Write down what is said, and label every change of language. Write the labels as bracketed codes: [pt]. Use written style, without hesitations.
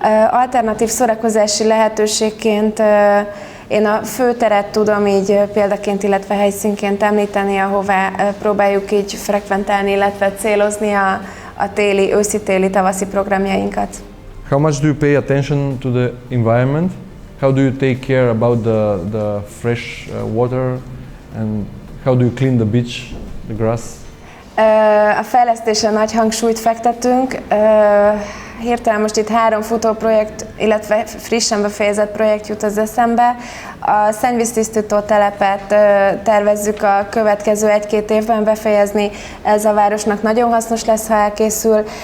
[hu] Alternatív szórakozási lehetőségként én a főteret tudom így példaként, illetve helyszínként említeni, ahová próbáljuk így frekventálni, illetve célozni a téli, őszi-téli, tavaszi programjainkat. [en] How much do you pay attention to the environment? How do you take care about the fresh water and how do you clean the beach, the grass? [hu] A fejlesztésre nagy hangsúlyt fektetünk. Hirtelen most itt 3 futóprojekt, illetve frissen befejezett projekt jut az eszembe. A szennyvíztisztító telepet tervezzük a következő 1-2 évben befejezni. Ez a városnak nagyon hasznos lesz, ha elkészül.